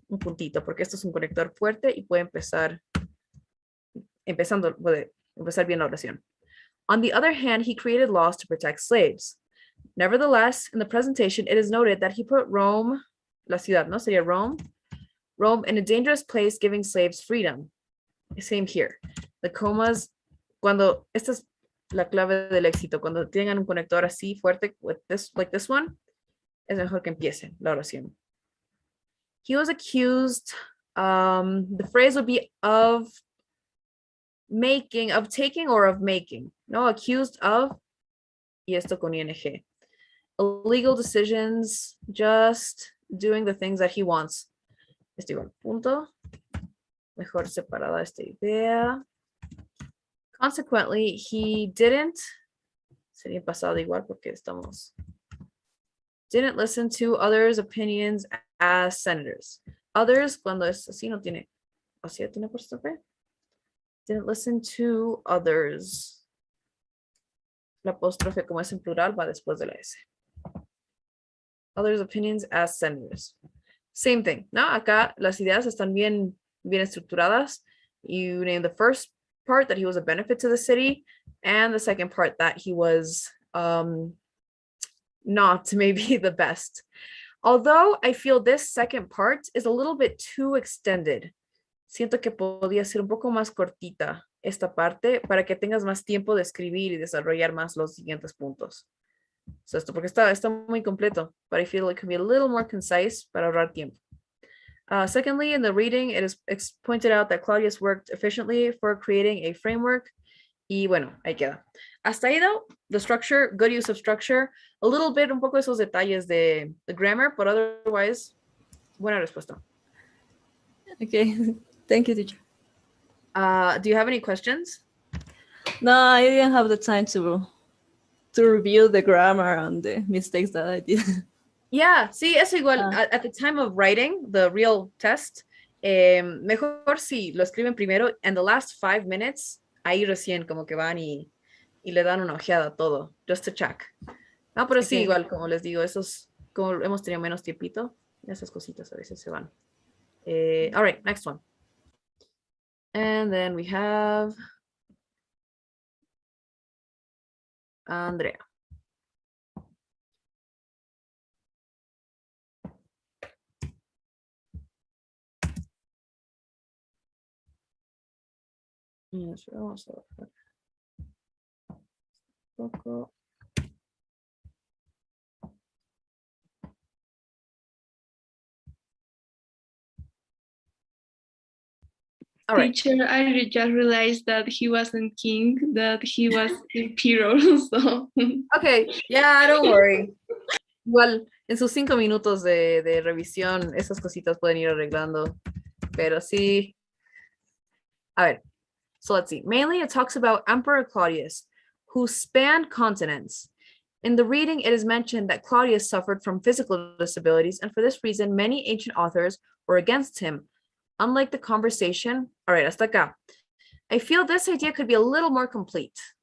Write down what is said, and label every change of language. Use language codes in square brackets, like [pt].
[es] Un puntito, porque esto es un conector fuerte y puede puede empezar bien la oración. [en] On the other hand, he created laws to protect slaves. Nevertheless, in the presentation, it is noted that he put Rome, [es] la ciudad, ¿no? Sería [en] Rome in a dangerous place, giving slaves freedom. Same here. The comas, [es] esta es la clave del éxito, cuando tengan un conector así fuerte, [en] like this one, [es] es mejor que empiece la oración. [en] He was accused, the phrase would be of taking or of making. No, accused of, [es] y esto con [en] ing. Illegal decisions, just doing the things that he wants. [es] Este igual, punto. Mejor separada esta idea. [en] Consequently, he didn't, [es] sería pasado igual porque [en] didn't listen to others' opinions as senators. [es] Others, cuando es así, no tiene, así tiene apóstrofe. [en] Didn't listen to others. [es] La apóstrofe, como es en plural, va después de la S. [en] Others' opinions as senators. Same thing, [es] ¿no? Acá las ideas están bien estructuradas. [en] You name the first part that he was a benefit to the city, and the second part that he was not maybe the best. Although I feel this second part is a little bit too extended. [es] Siento que podría ser un poco más cortita esta parte para que tengas más tiempo de escribir y desarrollar más los siguientes puntos. [en] So [es] esto porque está muy completo, [en] but I feel it could be a little more concise [es] para ahorrar tiempo. [en] Secondly, in the reading, it is pointed out that Claudius worked efficiently for creating a framework. [es] Y bueno, ahí queda. Hasta ahí, [en] though, the structure, good use of structure, a little bit, [es] un poco esos detalles de [en] the grammar, but otherwise, [es] buena respuesta. [en] Okay. Thank you, teacher. Do you have any questions? No, I didn't have the time to review the grammar and the mistakes that I did. Yeah, [es] sí, eso igual. [en] At the time of writing the real test, [es] mejor si lo escriben primero, [en] and the last 5 minutes, [es] ahí recién como que van y le dan una ojeada a todo, [en] just to check. [es] No, pero sí, [en] Okay. [es] igual, como les digo, esos, como hemos tenido menos tiempito, esas cositas a veces se van. [en] All right, next one. And then we have Andrea. [es] Yes, vamos a bajar un poco. [en] All right. Teacher, I just realized that he wasn't king, that he was emperor. So Okay, yeah, don't worry. [es] Igual, en sus 5 minutos de revisión, esas cositas pueden ir arreglando. Pero sí. A ver, [en] so let's see. Mainly it talks about Emperor Claudius, who spanned continents. In the reading, it is mentioned that Claudius suffered from physical disabilities, and for this reason, many ancient authors were against him. Unlike the conversation, all right, [es] hasta acá. [en] I feel this idea could be a little more complete.